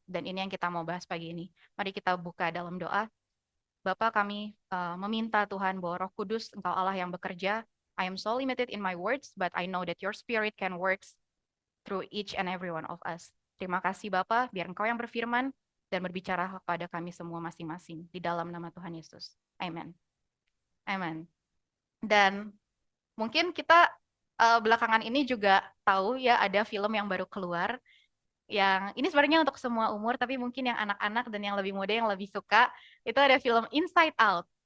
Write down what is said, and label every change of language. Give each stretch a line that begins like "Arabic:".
Indonesian: Dan ini yang kita mau bahas pagi ini. Mari kita buka dalam doa. Bapa, kami meminta Tuhan bahwa Roh Kudus, Engkau Allah yang bekerja.
English: I am so limited in my words, but I know that your spirit can work through each and every one of us.
Indonesian: Terima kasih Bapa, biar Engkau yang berfirman dan berbicara kepada kami semua masing-masing. Di dalam nama Tuhan Yesus. Amen. Amen. Dan mungkin kita belakangan ini juga tahu ya ada film yang baru keluar. Yang ini sebenarnya untuk semua umur, tapi mungkin yang anak-anak dan yang lebih muda yang lebih suka, itu ada film Inside Out.